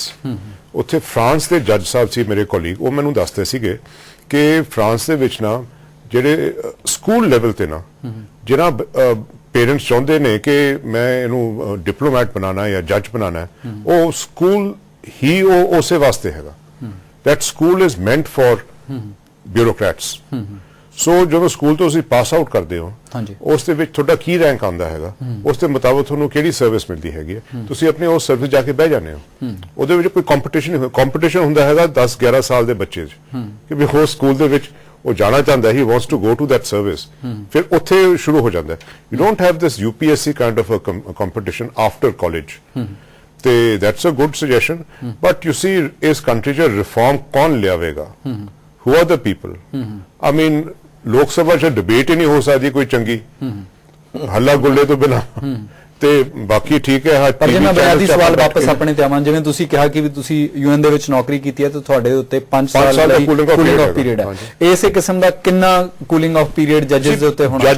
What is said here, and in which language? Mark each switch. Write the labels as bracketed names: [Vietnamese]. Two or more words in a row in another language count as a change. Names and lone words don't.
[Punjabi] ਉੱਥੇ ਫਰਾਂਸ ਦੇ ਜੱਜ ਸਾਹਿਬ ਸੀ ਮੇਰੇ ਕੋਲੀਗ, ਉਹ ਮੈਨੂੰ ਦੱਸਦੇ ਸੀਗੇ ਕਿ ਫਰਾਂਸ ਦੇ ਵਿੱਚ ਨਾ ਜਿਹੜੇ [English] school level [Punjabi] ਤੇ ਨਾ ਜਿਹੜਾ ਪੇਰੈਂਟਸ ਚਾਹੁੰਦੇ ਨੇ ਕਿ ਮੈਂ ਇਹਨੂੰ ਡਿਪਲੋਮੈਟ ਬਣਾਉਣਾ ਜਾਂ ਜੱਜ ਬਣਾਉਣਾ, ਉਹ ਸਕੂਲ ਹੀ ਉਹ ਉਸੇ ਵਾਸਤੇ ਹੈਗਾ। [English] that school is meant for bureaucrats। [Punjabi] ਸੋ ਜਦੋਂ ਸਕੂਲ ਤੋਂ ਤੁਸੀਂ [English] pass out [Punjabi] ਕਰਦੇ ਹੋ, ਹਾਂਜੀ। ਉਸ ਦੇ ਵਿੱਚ ਤੁਹਾਡਾ ਕੀ ਰੈਂਕ ਆਉਂਦਾ ਹੈਗਾ, ਉਸ ਦੇ ਮੁਤਾਬਕ ਤੁਹਾਨੂੰ ਕਿਹੜੀ ਸਰਵਿਸ ਮਿਲਦੀ ਹੈਗੀ ਹੈ, ਤੁਸੀਂ ਆਪਣੀ ਉਸ ਸਰਵਿਸ ਜਾ ਕੇ ਬਹਿ ਜਾਂਦੇ ਹੋ। ਉਹਦੇ ਵਿੱਚ ਕੋਈ ਕੰਪੀਟੀਸ਼ਨ ਹੁੰਦਾ ਹੈਗਾ 10-11 ਸਾਲ ਦੇ ਬੱਚੇ 'ਚ ਕਿ ਵੀ ਹੋਰ ਸਕੂਲ ਦੇ ਵਿੱਚ ਉਹ ਜਾਣਾ ਚਾਹੁੰਦਾ, [English] he wants to go to that service, [Punjabi] ਫਿਰ ਉੱਥੇ ਸ਼ੁਰੂ ਹੋ ਜਾਂਦਾ। [English] you don't have this UPSC kind of a competition after college. [Punjabi] ਤੇ [English] that's a good suggestion, but you see [Punjabi] ਇਸ ਕੰਟਰੀ 'ਚ ਰਿਫਾਰਮ ਕੌਣ ਲਿਆਵੇਗਾ? [English] who are the people? I mean [Punjabi] ਲੋਕ ਸਭਾ 'ਚ ਡਿਬੇਟ ਹੀ ਨਹੀਂ ਹੋ ਸਕਦੀ ਕੋਈ ਚੰਗੀ, ਹੱਲਾ ਗੁੱਲੇ ਤੋਂ ਬਿਨਾਂ। ਤੇ ਬਾਕੀ ਠੀਕ ਹੈ। ਪਰ ਜੇ ਮੈਂ ਬੁਨਿਆਦੀ ਸਵਾਲ ਵਾਪਸ ਆਪਣੇ ਤੇ ਆਵਾਂ, ਜਿਵੇਂ ਤੁਸੀਂ ਕਿਹਾ ਕਿ ਵੀ ਤੁਸੀਂ ਯੂਐਨ ਦੇ ਵਿੱਚ ਨੌਕਰੀ ਕੀਤੀ ਹੈ ਤੇ ਤੁਹਾਡੇ ਉੱਤੇ 5 ਸਾਲ ਦਾ [English] cooling off period [Punjabi] ਹੈ। ਇਸੇ ਕਿਸਮ ਦਾ ਕਿੰਨਾ [English] cooling off period [Punjabi] ਜੱਜਸ ਦੇ ਉੱਤੇ ਹੋਣਾ ਚਾਹੀਦਾ?